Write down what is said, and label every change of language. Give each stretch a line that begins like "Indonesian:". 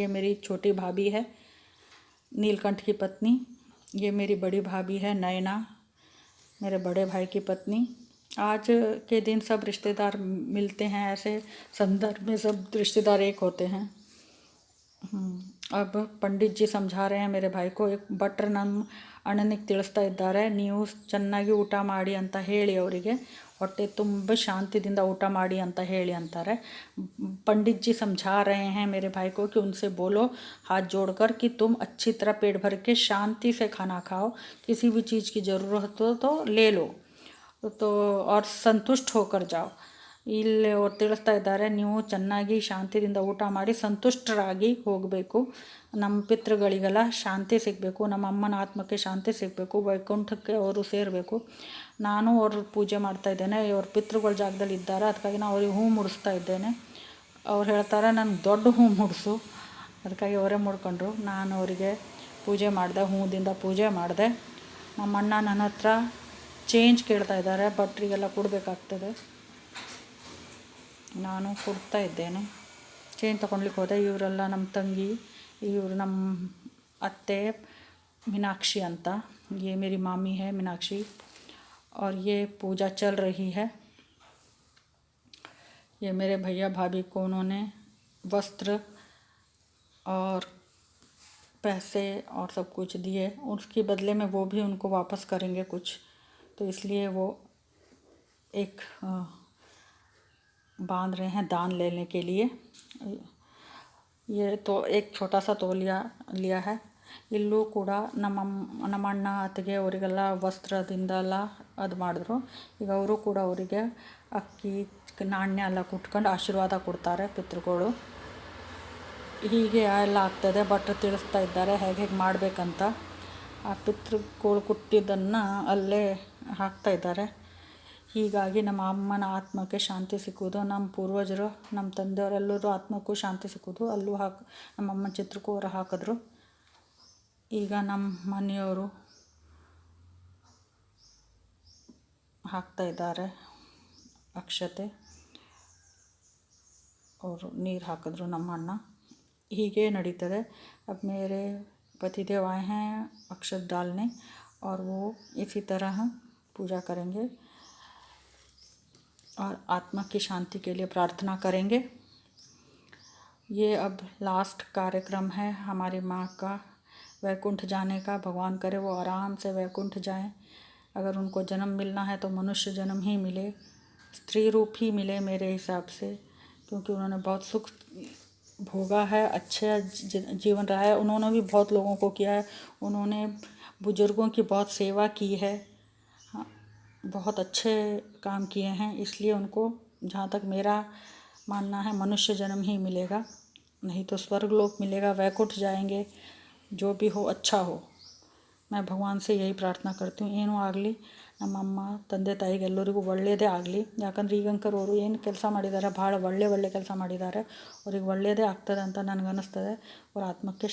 Hindi: ये मेरी छोटी भाभी है, नीलकंठ की पत्नी। ये मेरी बड़ी भाभी है, नयना, मेरे बड़े भाई की पत्नी। आज के दिन सब रिश्तेदार मिलते हैं, ऐसे संदर्भ में सब रिश्तेदार एक होते हैं। अब पंडित जी समझा रहे हैं मेरे भाई को.
Kannada: ಭಟ್ರು ನಮ್ಮ ಅಣ್ಣನಿಗೆ ತಿಳಿಸ್ತಾ ಇದ್ದಾರೆ, ನೀವು ಚೆನ್ನಾಗಿ ಊಟ ಮಾಡಿ ಅಂತ ಹೇಳಿ ಅವರಿಗೆ, ಹೊಟ್ಟೆ ತುಂಬ ಶಾಂತಿದಿಂದ ಊಟ ಮಾಡಿ ಅಂತ ಹೇಳಿ ಅಂತಾರೆ.
Hindi: पंडित जी समझा रहे हैं मेरे भाई को कि उनसे बोलो हाथ जोड़कर कि तुम अच्छी तरह पेट भर के शांति से खाना खाओ, किसी भी चीज़ की ज़रूरत हो तो ले लो, तो और संतुष्ट होकर जाओ.
Kannada: ಇಲ್ಲಿ ಅವ್ರು ತಿಳಿಸ್ತಾ ಇದ್ದಾರೆ, ನೀವು ಚೆನ್ನಾಗಿ ಶಾಂತಿಯಿಂದ ಊಟ ಮಾಡಿ ಸಂತುಷ್ಟರಾಗಿ ಹೋಗಬೇಕು. ನಮ್ಮ ಪಿತೃಗಳಿಗೆಲ್ಲ ಶಾಂತಿ ಸಿಗಬೇಕು, ನಮ್ಮ ಅಮ್ಮನ ಆತ್ಮಕ್ಕೆ ಶಾಂತಿ ಸಿಗಬೇಕು, ವೈಕುಂಠಕ್ಕೆ ಅವರು ಸೇರಬೇಕು. ನಾನು ಅವ್ರ ಪೂಜೆ ಮಾಡ್ತಾಯಿದ್ದೇನೆ, ಅವ್ರ ಪಿತೃಗಳ ಜಾಗದಲ್ಲಿ ಇದ್ದಾರೆ, ಅದಕ್ಕಾಗಿ ನಾನು ಅವ್ರಿಗೆ ಹೂ ಮುಡಿಸ್ತಾ ಇದ್ದೇನೆ. ಅವ್ರು ಹೇಳ್ತಾರೆ ನನಗೆ ದೊಡ್ಡ ಹೂ ಮುಡಿಸು, ಅದಕ್ಕಾಗಿ ಅವರೇ ಮುಡ್ಕೊಂಡ್ರು. ನಾನು ಅವರಿಗೆ ಪೂಜೆ ಮಾಡಿದೆ, ಹೂದಿಂದ ಪೂಜೆ ಮಾಡಿದೆ. ನಮ್ಮ ಅಣ್ಣ ನನ್ನ ಹತ್ರ ಚೇಂಜ್ ಕೇಳ್ತಾ ಇದ್ದಾರೆ, ಭಟ್ರಿಗೆಲ್ಲ ಕೊಡಬೇಕಾಗ್ತದೆ, ನಾನು ಕೊಡ್ತಾ ಇದ್ದೇನೆ. ಚೇಂಜ್ ತೊಗೊಳ್ಲಿಕ್ಕೆ ಹೋದೆ. ಇವರೆಲ್ಲ ನಮ್ಮ ತಂಗಿ, ಇವರು ನಮ್ಮ ಅತ್ತೆ
Hindi: मीनाक्षी अंता, ये मेरी मामी है मीनाक्षी, और ये पूजा चल रही है. ये मेरे भैया भाभी को उन्होंने वस्त्र और पैसे और सब कुछ दिए, उसके बदले में वो भी उनको वापस करेंगे कुछ, तो इसलिए वो एक बांध रहे हैं दान लेने के लिए. ये तो एक छोटा सा तौलिया लिया है.
Kannada: ಇಲ್ಲೂ ಕೂಡ ನಮ್ಮ ಅಣ್ಣ ಅತ್ತಿಗೆ ಅವರಿಗೆಲ್ಲ ವಸ್ತ್ರದಿಂದೆಲ್ಲ ಅದು ಮಾಡಿದ್ರು. ಈಗ ಅವರು ಕೂಡ ಅವರಿಗೆ ಅಕ್ಕಿ ನಾಣ್ಯ ಎಲ್ಲ ಕುಟ್ಕೊಂಡು ಆಶೀರ್ವಾದ ಕೊಡ್ತಾರೆ ಪಿತೃಗಳು. ಹೀಗೆ ಎಲ್ಲ ಆಗ್ತದೆ. ಭಟ್ರು ತಿಳಿಸ್ತಾ ಇದ್ದಾರೆ ಹೇಗೆ ಮಾಡಬೇಕಂತ. ಆ ಪಿತೃಗಳು ಕೊಟ್ಟಿದ್ದನ್ನು ಅಲ್ಲೇ ಹಾಕ್ತಾಯಿದ್ದಾರೆ. ಹೀಗಾಗಿ ನಮ್ಮ ಅಮ್ಮನ ಆತ್ಮಕ್ಕೆ ಶಾಂತಿ ಸಿಕ್ಕುವುದು, ನಮ್ಮ ಪೂರ್ವಜರು ನಮ್ಮ ತಂದೆಯವರೆಲ್ಲರೂ ಆತ್ಮಕ್ಕೂ ಶಾಂತಿ ಸಿಕ್ಕುವುದು. ಅಲ್ಲೂ ನಮ್ಮ ಅಮ್ಮನ ಚಿತ್ರಕ್ಕೂ ಅವರು ಹಾಕಿದ್ರು. ಈಗ ನಮ್ಮ ಮನೆಯವರು ಹಾಕ್ತಾಯಿದ್ದಾರೆ ಅಕ್ಷತೆ, ಅವರು ನೀರು ಹಾಕಿದ್ರು ನಮ್ಮ ಅಣ್ಣ. ಹೀಗೆ ನಡೀತದೆ.
Hindi: अब मेरे पतिदेव आए हैं अक्षत डालने, और वो इसी तरह पूजा करेंगे और आत्मा की शांति के लिए प्रार्थना करेंगे. ये अब लास्ट कार्यक्रम है हमारी माँ का वैकुंठ जाने का. भगवान करे वो आराम से वैकुंठ जाएं. अगर उनको जन्म मिलना है तो मनुष्य जन्म ही मिले, स्त्री रूप ही मिले मेरे हिसाब से, क्योंकि उन्होंने बहुत सुख भोगा है, अच्छा जीवन रहा है. उन्होंने भी बहुत लोगों को किया है, उन्होंने बुज़ुर्गों की बहुत सेवा की है, बहुत अच्छे काम किए हैं. इसलिए उनको, जहाँ तक मेरा मानना है, मनुष्य जन्म ही मिलेगा, नहीं तो स्वर्ग लोक मिलेगा, वैकुंठ जाएंगे. जो भी हो अच्छा हो. मैं भगवान से यही प्रार्थना करती हूँ
Kannada: ಏನೂ ಆಗಲಿ ನಮ್ಮಮ್ಮ ತಂದೆ ತಾಯಿಗೆ ಎಲ್ಲರಿಗೂ ಒಳ್ಳೆಯದೇ ಆಗಲಿ. ಯಾಕಂದರೆ ಈಗಂಕರ್ ಅವರು ಏನು ಕೆಲಸ ಮಾಡಿದ್ದಾರೆ ಭಾಳ ಒಳ್ಳೆ ಕೆಲಸ ಮಾಡಿದ್ದಾರೆ. ಅವ್ರಿಗೆ ಒಳ್ಳೆಯದೇ ಆಗ್ತದೆ ಅಂತ ನನಗನ್ನಿಸ್ತದೆ. ಅವ್ರ ಆತ್ಮಕ್ಕೆ